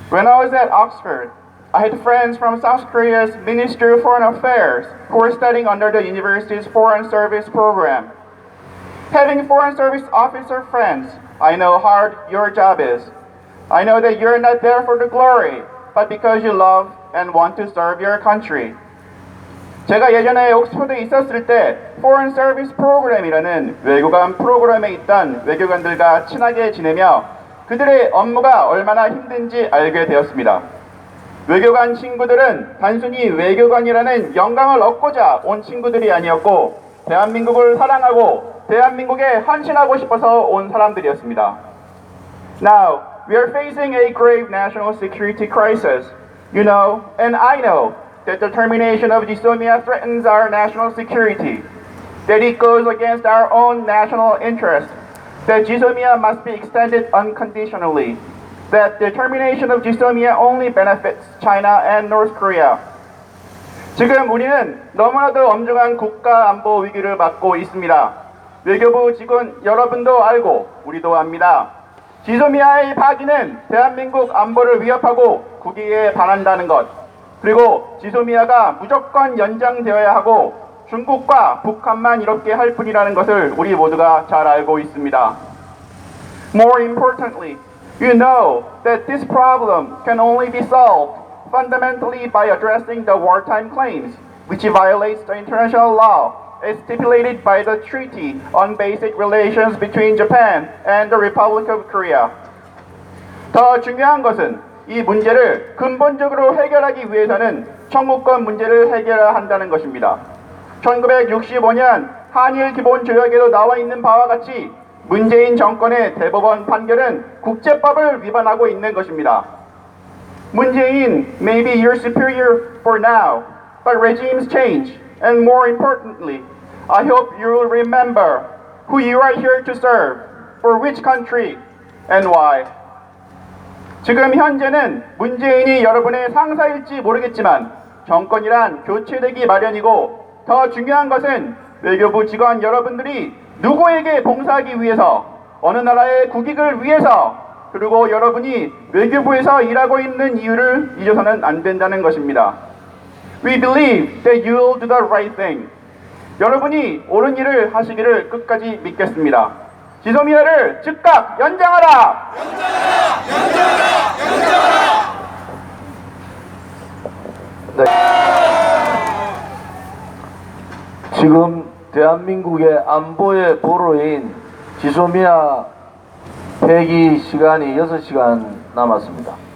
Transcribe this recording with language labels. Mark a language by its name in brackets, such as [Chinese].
[English] When I was at Oxford, I had friends from South Korea's Ministry of Foreign Affairs who were studying under the university's Foreign Service program. Having Foreign Service officer friends, I know how hard your job is. I know that you're not there for the glory, but because you love and want to serve your country. [Korean] 제가 예전에 옥스퍼드에 있었을 때 Foreign Service 프로그램이라는 외교관 프로그램에 있던 외교관들과 친하게 지내며 그들의 업무가 얼마나 힘든지 알게 되었습니다. 외교관 친구들은 단순히 외교관이라는 영광을 얻고자 온 친구들이 아니었고 대한민국을 사랑하고 대한민국에 헌신하고 싶어서 온 사람들이었습니다. [English] Now, we are facing a grave national security crisis. You know, and I know, that the termination of Jisomia threatens our national security, that it goes against our own national interest, that Jisomia must be extended unconditionally, that the termination of Jisomia only benefits China and North Korea. [Korean] 지금 우리는 너무나도 엄중한 국가 안보 위기를 맞고 있습니다. 외교부 직원 여러분도 알고 우리도 압니다. 지소미아의 파기는 대한민국 안보를 위협하고 국익에 반한다는 것, 그리고 지소미아가 무조건 연장되어야 하고 중국과 북한만 이롭게 할 뿐이라는 것을 우리 모두가 잘 알고 있습니다. [English] More importantly, you know that this problem can only be solved fundamentally by addressing the wartime claims, which violates the international law as stipulated by the Treaty on Basic Relations between Japan and the Republic of Korea. [Korean] 더 중요한 것은 이 문제를 근본적으로 해결하기 위해서는 청구권 문제를 해결해야 한다는 것입니다. 1965년 한일 기본조약에도 나와 있는 바와 같이 문재인 정권의 대법원 판결은 국제법을 위반하고 있는 것입니다. [English] 문재인 may be your superior for now, but regimes change, and more importantly, I hope you will remember who you are here to serve, for which country, and why. [Korean] 지금 현재는 문재인이 여러분의 상사일지 모르겠지만 정권이란 교체되기 마련이고 더 중요한 것은 외교부 직원 여러분들이 누구에게 봉사하기 위해서 어느 나라의 국익을 위해서 그리고 여러분이 외교부에서 일하고 있는 이유를 잊어서는 안 된다는 것입니다. [English] We believe that you will do the right thing. [Korean] 여러분이 옳은 일을 하시기를 끝까지 믿겠습니다. 지소미아를 즉각 연장하라! 네. 지금 대한민국의 안보의 보루인 지소미아 폐기 시간이 6시간 남았습니다.